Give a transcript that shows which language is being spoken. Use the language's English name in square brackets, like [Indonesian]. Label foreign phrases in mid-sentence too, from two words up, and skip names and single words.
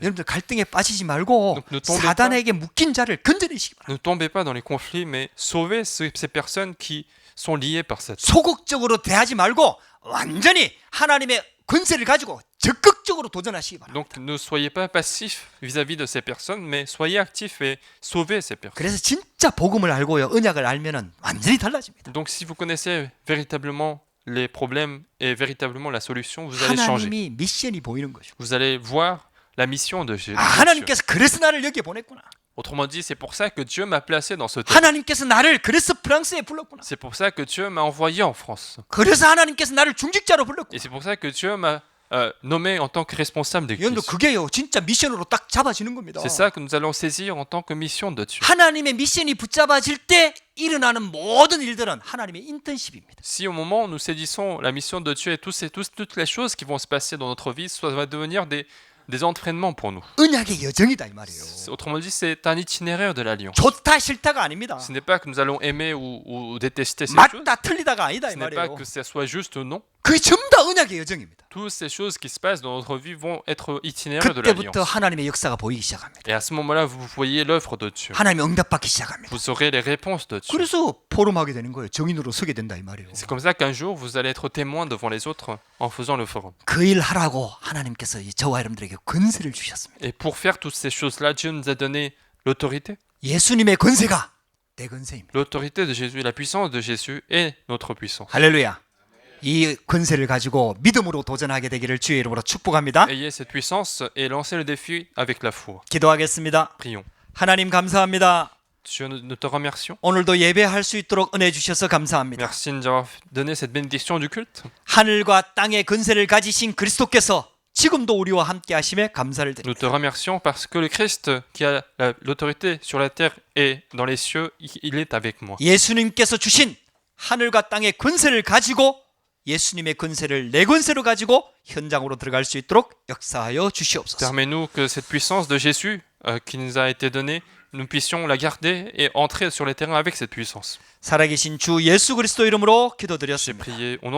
[Korean] 여러분들 갈등에 빠지지 말고 [French] ne tombez [Korean] 사단에게 묶인 자를 건져내시기 바랍니다. [French] Ne tombez pas dans les conflits, mais sauvez ces personnes qui sont liées par Satan. [Korean] 소극적으로 대하지 말고 완전히 하나님의 권세를 가지고 적극적으로 도전하시기 바랍니다. [French] Donc ne soyez pas passifs vis-à-vis de ces personnes, mais soyez actifs et sauvez ces personnes. [Korean] 그래서 진짜 복음을 알고요, 언약을 알면은 완전히 달라집니다. [French] Donc si vous connaissez véritablement les problèmes et véritablement la solution, vous allez changer. [Korean] 하나님이 미션이 보이는 거죠. [French] Vous allez voir la mission de Jésus. [Korean] 하나님께서 그래서 나를 여기에 보냈구나. [French] Autrement dit, c'est pour ça que Dieu m'a placé dans ce terrain. [Korean] 하나님께서 나를 그래서 프랑스에 불렀구나. [French] C'est pour ça que Dieu m'a envoyé en France. [Korean] 그래서 하나님께서 나를 중직자로 불렀구나. [French] Et c'est pour ça que Dieu m'a nommé en tant que responsable [Korean] 여러분들 [French] d'église. [Korean] 그게요, 진짜 미션으로 딱 잡아지는 겁니다. [French] C'est ça que nous allons saisir en tant que mission de Dieu. [Korean] 하나님의 미션이 붙잡아질 때 일어나는 모든 일들은 하나님의 인턴십입니다. [French] Si au moment où nous saisissons la mission de Dieu et toutes les choses qui vont se passer dans notre vie, ça va devenir des entraînements pour nous. [Korean] 언약의 여정이다 이 말이에요. [French] Autrement dit, c'est un itinéraire de l'alliance. [Korean] 좋다 싫다가 아닙니다. [French] Ce n'est pas que nous allons aimer ou détester ces choses. [Korean] 맞다 틀리다가 아니다 이 [French] Ce n'est pas [Korean] 말이에요. [French] que ça soit juste ou non. [Korean] 그게 전부 다 언약의 여정입니다. [French] Toutes ces choses qui se passent dans notre vie vont être itinéraires de l'alliance. [Korean] 그때부터 하나님의 역사가 보이기 시작합니다. [French] Et à ce moment-là, vous voyez l'œuvre de Dieu. [Korean] 하나님의 응답받기 시작합니다. [French] Vous aurez les réponses de Dieu. [Korean] 그래서 포럼하게 되는 거예요. 정인으로 서게 된다 이 말이에요. [French] C'est comme ça qu'un jour, vous allez être témoin devant les autres en faisant le forum. [Korean] 그 일 하라고 하나님께서 저와 여러분들에게 권세를 주셨습니다. [French] Et pour faire toutes ces choses-là, Dieu nous a donné l'autorité. [Korean] 예수님의 권세가 내 권세입니다. [French] L'autorité de Jésus, la puissance de Jésus est notre puissance. [Korean] 할렐루야. 이 권세를 가지고 믿음으로 도전하게 되기를 주의 이름으로 축복합니다. [French] Ayez cette puissance et lancez le défi avec la foi. [Korean] 기도하겠습니다. [French] Prions. [Korean] 하나님 감사합니다. [French] Dieu, nous te remercions. [Korean] 오늘도 예배할 수 있도록 은혜 주셔서 감사합니다. [French] Merci de nous avoir donné cette bénédiction du culte. [Korean] 하늘과 땅의 권세를 가지신 그리스도께서 지금도 우리와 함께 하심에 감사를 드립니다. [French] Nous te remercions parce que le Christ qui a l'autorité sur la terre et dans les cieux, il est avec moi. [Korean] 예수님께서 주신 하늘과 땅의 권세를 가지고 예수님의 권세를 내 권세로 가지고 현장으로 들어갈 수 있도록 역사하여 주시옵소서. [French] Permets-nous que cette puissance de Jésus qui nous a été donnée, nous puissions la garder et entrer sur les terrains avec cette puissance. [Korean] 살아계신 주 예수 그리스도 이름으로 [French] J'ai [Korean] 기도드렸습니다. [French] prié au nom